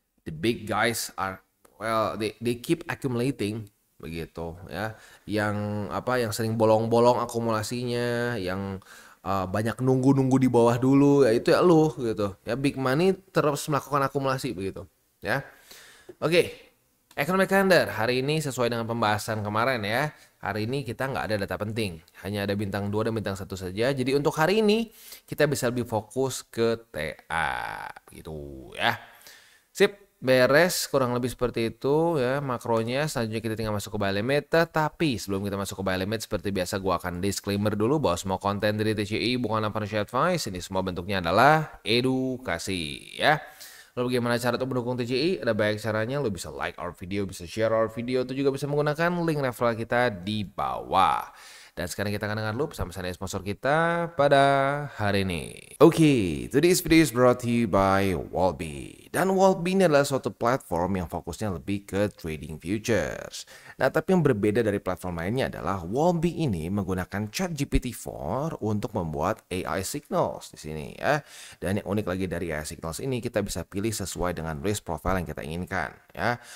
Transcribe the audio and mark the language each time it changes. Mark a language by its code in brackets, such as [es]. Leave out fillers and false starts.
[en] The big guys are they keep accumulating [id] begitu ya. Yang sering bolong-bolong akumulasinya, yang banyak nunggu di bawah dulu ya, itu ya lu gitu ya. Big money terus melakukan akumulasi begitu ya. Oke, Economic Calendar hari ini sesuai dengan pembahasan kemarin ya. Hari ini kita nggak ada data penting, hanya ada bintang 2 dan bintang 1 saja. Jadi untuk hari ini kita bisa lebih fokus ke TA gitu ya. Sip, beres kurang lebih seperti itu ya makronya. Selanjutnya kita tinggal masuk ke buy limit. Tetapi sebelum kita masuk ke buy limit, seperti biasa gua akan disclaimer dulu bahwa semua konten dari TCI bukanlah financial advice. Ini semua bentuknya adalah edukasi ya. Lalu bagaimana cara untuk mendukung TCI? Ada banyak caranya. Lo bisa [en] like our video, [id] bisa [en] share our video, [id] itu juga bisa menggunakan link referral kita di bawah. Dan sekarang kita akan dengar dulu pesan-pesan dari sponsor kita pada hari ini. [en] Oke, today's video is brought to you by Wallbe. [id] Dan Wallbe ini adalah suatu platform yang fokusnya lebih ke trading futures. Nah, tapi yang berbeda dari platform lainnya adalah Wallbe ini menggunakan ChatGPT-4 untuk membuat AI signals di sini ya. Dan yang unik lagi dari AI signals ini, kita bisa pilih sesuai dengan risk profile yang kita inginkan ya.